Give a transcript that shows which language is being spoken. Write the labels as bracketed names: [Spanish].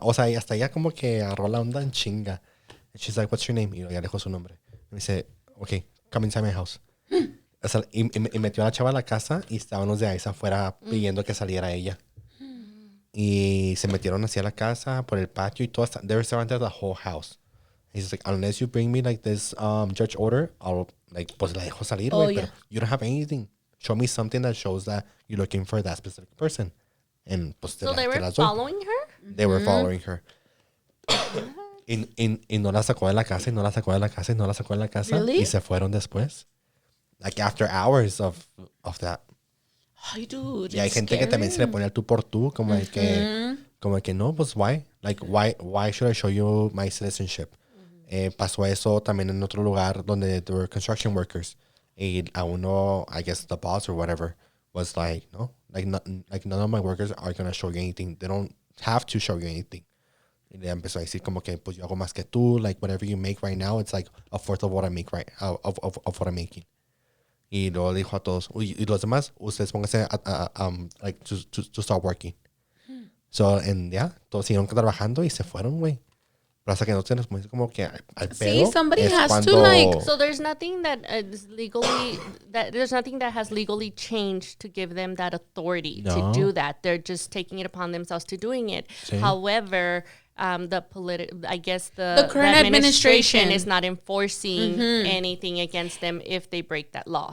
[Spanish] O sea, hasta ella como que agarró la onda en chinga. [English] And she's like, what's your name? [Spanish] Y ya dejó su nombre. Y me dice, [English] okay, come inside my house. [Spanish] O sea, y metió a la chava a la casa y estaban los de ahí afuera pidiendo que saliera ella. Y se metieron hacia la casa, por el patio y todo. [English] They were surrounded the whole house. He's like, unless you bring me like this judge order, I'll like, [Spanish] pues la dejo salir, güey. [English] Pero you don't have anything. Show me something that shows that you're looking for that specific person. And pues So they were following her? They were following her. [Spanish] Y no la sacó de la casa, y no la sacó de la casa, y no la sacó de la casa. [English] Really? [Spanish] Y se fueron después. [English] Like after hours of that. Ay, dude, [Spanish] Y hay gente que también se le pone al tú por tú, como de que no, pues why? [English] Like why should I show you my citizenship? [Spanish] Pasó eso también en otro lugar donde [English] there were construction workers. [Spanish] Y a uno, [English] I guess the boss or whatever, was like, no, like none of my workers are going to show you anything. They don't have to show you anything. [Spanish] Y le empezó a decir como que, pues yo hago más que tú, [English] like whatever you make right now, it's like a fourth of what I make of what I'm making. [Spanish] Y luego dijo a todos, y los demás, ustedes pónganse [English] like to start working. So, and yeah, [Spanish] todos siguieron trabajando y se fueron, güey. Pero hasta que no se nos muestre como que al pedo. [English] Sí, somebody [Spanish] es [English] has [Spanish] cuando, [English] to, like... So there's nothing that is legally there's nothing that has legally changed to give them that authority to do that. They're just taking it upon themselves to doing it. [Spanish] Sí. [English] However, the current administration is not enforcing anything against them if they break that law.